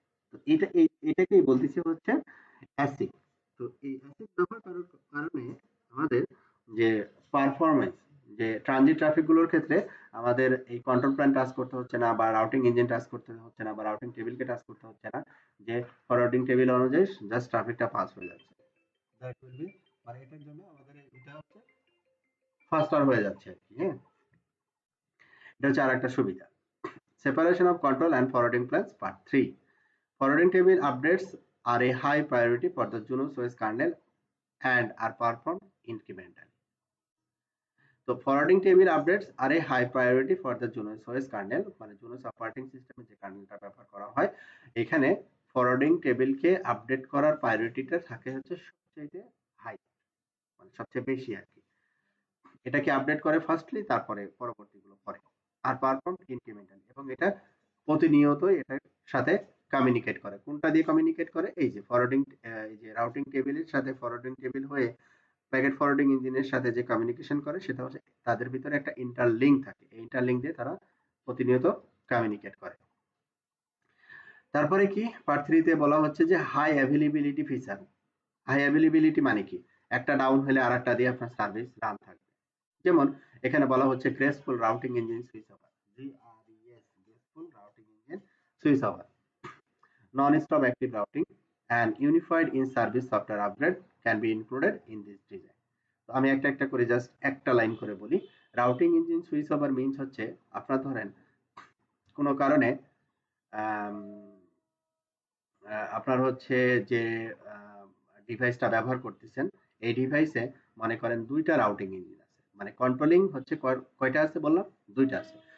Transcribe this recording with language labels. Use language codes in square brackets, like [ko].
[bn] তো এটাকেই বলতেছি হচ্ছে অ্যাসিক। তো এই অ্যাসিক ব্যবহার করার কারণে আমাদের যে পারফরম্যান্স, যে ট্রানজিট ট্রাফিক গুলোর ক্ষেত্রে আমাদের এই কন্ট্রোল প্ল্যান টাচ করতে হচ্ছে না, বা রাউটিং ইঞ্জিন টাচ করতে হচ্ছে না, বা রাউটিং টেবিলকে টাচ করতে হচ্ছে না। যে ফরওয়ার্ডিং টেবিল অনুযায়ী জাস্ট ট্রাফিকটা পাস হয়ে যাচ্ছে। দ্যাট উইল বি, মানে এটার জন্য আমাদের এটা হচ্ছে ফাস্টার হয়ে যাচ্ছে আর কি। হ্যাঁ, এটা হচ্ছে আরেকটা সুবিধা। Separation of control and forwarding plans part 3। [en] Forwarding table updates are a high priority for the Junos OS kernel and are performed incrementally. [bn] তো [en] forwarding table updates are a high priority for the Junos OS kernel, [bn] মানে জুনোস operating সিস্টেমে যে কার্নেলটা ব্যবহার করা হয়, এখানে forwarding টেবিলকে update করার প্রায়োরিটিটা থাকে হচ্ছে সবচেয়ে হাই, মানে সবচেয়ে বেশি আর কি। এটাকে আপডেট করে ফার্স্টলি, তারপরে পরবর্তীগুলো পরে। আর পারফর্ম ইনক্রিমেন্টালি, এবং এটা প্রতিনিয়তই এটার সাথে কমিউনিকেট করে। কোনটা দিয়ে কমিউনিকেট করে? এই যে ফরওয়ার্ডিং, এই যে রাউটিং টেবিলের সাথে ফরওয়ার্ডিং টেবিল হয়ে প্যাকেট ফরওয়ার্ডিং ইঞ্জিনের সাথে যে কমিউনিকেশন করে, সেটা হচ্ছে তাদের ভিতরে একটা ইন্টারলিঙ্ক থাকে। এই ইন্টারলিঙ্ক দিয়ে তারা প্রতিনিয়ত কমিউনিকেট করে। তারপরে কি পার্ট 3 তে বলা হচ্ছে যে high availability feature. High availability মানে কি? একটা ডাউন হলে আরেকটা দিয়ে আপনার সার্ভিস রান থাকবে। যেমন এখানে বলা হচ্ছে [en] Graceful routing engine switch over, GRES, graceful routing engine switch over, non-stop active routing and unified in-service software upgrade can be included in this design. [bn] তো আমি একটা একটা করে জাস্ট একটা লাইন করে বলি। Routing engine switch over means হচ্ছে আপনার ধরেন কোনো কারণে আম, আপনার হচ্ছে যে ডিভাইসটা ব্যবহার করতেছেন, এই ডিভাইসে মনে করেন ২টা রাউটিং ইঞ্জিন আছে, মানে কন্ট্রোলিং হচ্ছে কয়টা আছে বললাম? ২টা আছে।